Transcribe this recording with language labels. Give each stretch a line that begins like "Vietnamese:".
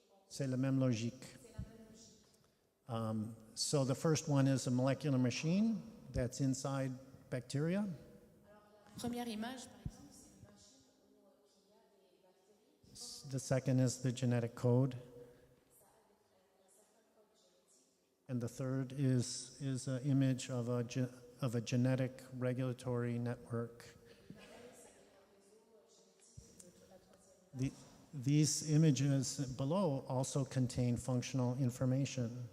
French: C'est la même logique.
English: So the first one is a molecular machine that's inside bacteria.
French: Première image, par exemple, c'est une machine où il y a des bactéries.
English: The second is the genetic code. And the third is an image of a genetic regulatory network. These images below also contain functional information.